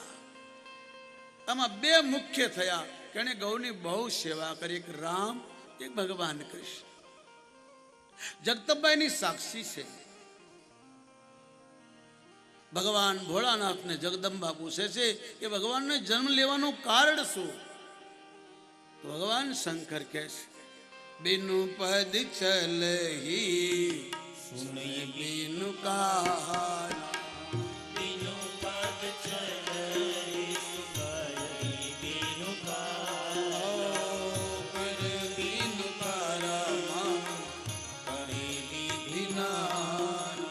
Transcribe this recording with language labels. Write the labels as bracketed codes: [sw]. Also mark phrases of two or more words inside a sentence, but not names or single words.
[gu] આમાં 2 મુખ્ય થયા કે એને ગૌની બહુ સેવા કરી, એક રામ, એક ભગવાન કૃષ્ણ. જગદંબાની સાક્ષી છે. ભગવાન ભોળાનાથને જગદંબા પૂછે છે કે ભગવાનને જન્મ લેવાનું કારણ શું? તો ભગવાન શંકર કહે છે, [awa] बिनु पद चलही सुनई बिनु कहाना, बिनु पद चलहि सुनई बिनु कहाना, कर बिनु करमा करे विधि नाना,